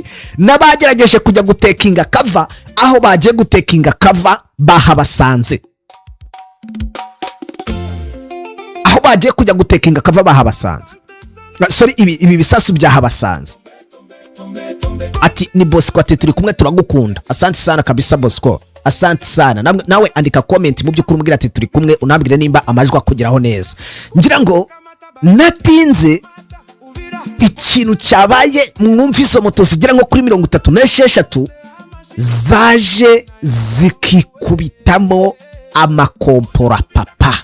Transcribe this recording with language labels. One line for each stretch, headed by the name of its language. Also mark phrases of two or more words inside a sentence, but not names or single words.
Kinyarwanda: N'abagerageje kujya gutekinga kava aho bagiye gutekinga kava bahabasanze, aho bagiye kujya gutekinga kava bahabasanze. Sorry, ibi bisasu byahabasanze. Ati ni Bosco ati turi kumwe turagukunda,
Swahili: asante sana kabisa Bosco, asante sana.
Kinyarwanda: Nawe andika comment mu by'ukuri umbwira ati turi kumwe, unabwire nimba amajwi akugeraho neza. Ngira ngo natinze ikintu cyabaye, mwumva izo moto zigira nko kuri 36 zaje zikikubitamo amakompora papa.